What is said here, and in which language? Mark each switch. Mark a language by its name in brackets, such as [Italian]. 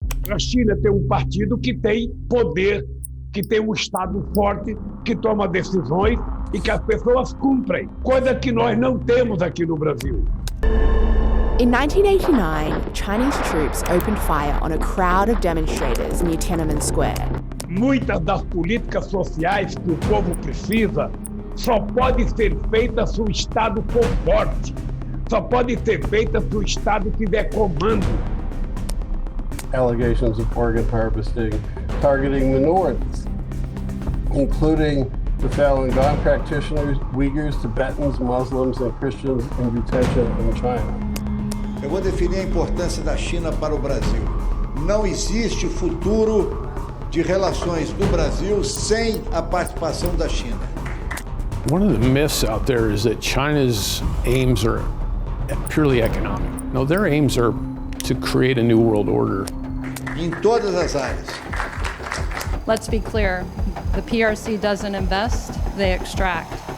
[Portuguese] A China tem um partido que tem poder, que tem um Estado forte, que toma decisões e que as pessoas cumprem, coisa que nós não temos aqui no Brasil. [English] In 1989, Chinese troops opened fire on a crowd of demonstrators near Tiananmen Square. [Portuguese] Muitas das políticas sociais que o povo precisa só pode ser feita se o Estado for forte, só pode ser feita se o Estado tiver comando. [English] Allegations of organ harvesting targeting minorities, including the Falun Gong practitioners, Uyghurs, Tibetans, Muslims, and Christians in detention in China. [Portuguese] Eu vou definir a importância da China para o Brasil. Não existe futuro de relações do Brasil sem a participação da China. [English] One of the myths out there is that China's aims are purely economic. No, their aims are to create a new world order. [Portuguese] Em todas as áreas. [English] Let's be clear, the PRC doesn't invest, they extract.